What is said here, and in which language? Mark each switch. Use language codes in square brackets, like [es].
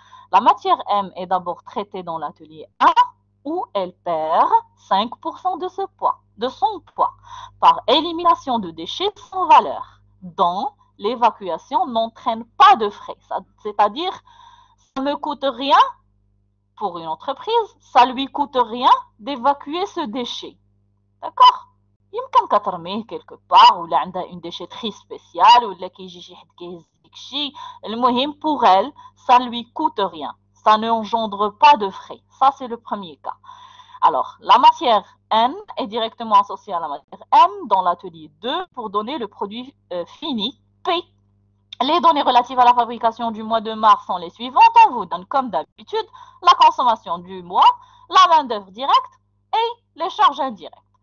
[fr] La matière M est d'abord traitée dans l'atelier 1 où elle perd 5% de son poids, par élimination de déchets sans valeur, dont l'évacuation n'entraîne pas de frais. C'est-à-dire, ça ne coûte rien pour une entreprise, ça lui coûte rien d'évacuer ce déchet. D'accord? [ar] يمكن كترميه [fr] quelque part [ar] ولا عندها [fr] une déchetterie spéciale [ar] ولا كيجي شي حد كيهز ديك الشيء. [fr] المهم pour elle ça ne lui coûte rien, ça n'engendre pas de frais. Ça c'est le premier cas. Alors la matière N est directement associée à la matière M dans l'atelier 2 pour donner le produit fini P. Les données relatives à la fabrication du mois de mars sont les suivantes. On vous donne comme d'habitude la consommation du mois, la main d'œuvre directe et les charges indirectes.